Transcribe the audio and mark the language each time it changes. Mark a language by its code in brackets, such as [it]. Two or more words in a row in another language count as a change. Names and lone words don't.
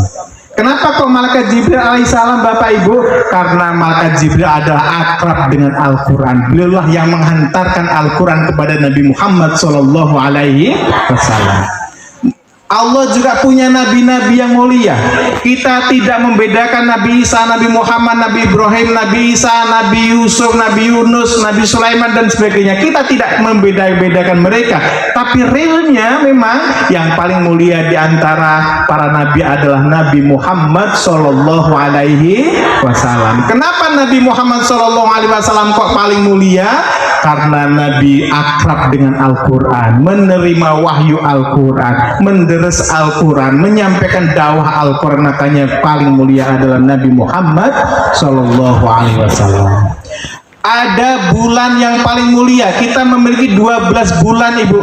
[id] Kenapa kok malaikat Jibril alaihissalam Bapak Ibu? Karena malaikat Jibril adalah akrab dengan Al-Quran. Beliaulah yang menghantarkan Al-Quran kepada Nabi Muhammad SAW. Allah juga punya nabi-nabi yang mulia. Kita tidak membedakan Nabi Isa, Nabi Muhammad, Nabi Ibrahim, Nabi Isa, Nabi Yusuf, Nabi Yunus, Nabi Sulaiman dan sebagainya. Kita tidak membedakan mereka. Tapi realnya memang yang paling mulia di antara para nabi adalah Nabi Muhammad [ar] صلى الله عليه وسلم. [id] Kenapa Nabi Muhammad [ar] صلى الله عليه وسلم [id] kok paling mulia? Karena Nabi akrab dengan Al-Quran, menerima wahyu Al-Quran, menderes Al-Quran, menyampaikan dakwah Al-Quran. Makanya paling mulia adalah Nabi Muhammad [ar] صلى الله عليه وسلم. [id] Ada bulan yang paling mulia. Kita memiliki 12 bulan Ibu.